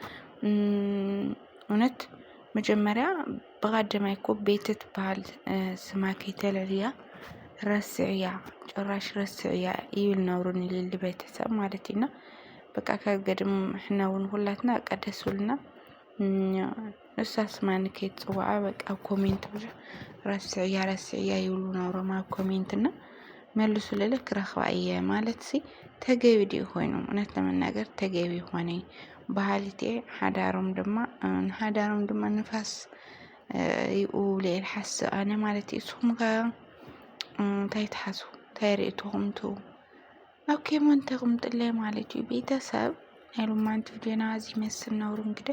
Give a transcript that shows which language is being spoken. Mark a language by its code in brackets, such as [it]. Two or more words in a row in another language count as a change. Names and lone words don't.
[ti] እውነት መጀመርያ ብቀዳማይ እኮ ቤት ትበሃል ስማ ከይተልዕልያ ረስዕያ ጭራሽ ረስዕያ ይብል ነብሩ ንልሊ ቤተሰብ ማለት ኢና በቃ ካብ ገድም ሕና እውን ሁላትና በቃ ደስ ብሉና እሳ ስማኒ ከይትፅዋዓ በቃ ኮሜንት ብዙሕ ረስዕያ ይብሉ ነብሮም ኣብ ኮሜንትና መልሱ ልለ ክረኽባ እየ ማለት ሲ ተገቢ ድዩ ኮይኑ [am] እውነት ለመናገር [ti] ተገቢ ኾነ ባህሊት ሓዳሮም ድማ ንፋስ ይኡብለ ልሓስብ ኣነ ማለት እዩ እስኹም ከ እንታይ ትሓስቡ እንታይ ርእይትኹም ትቡ ኣብ ከመን ተቕምጥለይ ማለት እዩ ቤተሰብ ናይ ሎማንቲ ቪድዮና እዚ ይመስል ነብሩ እንግዲህ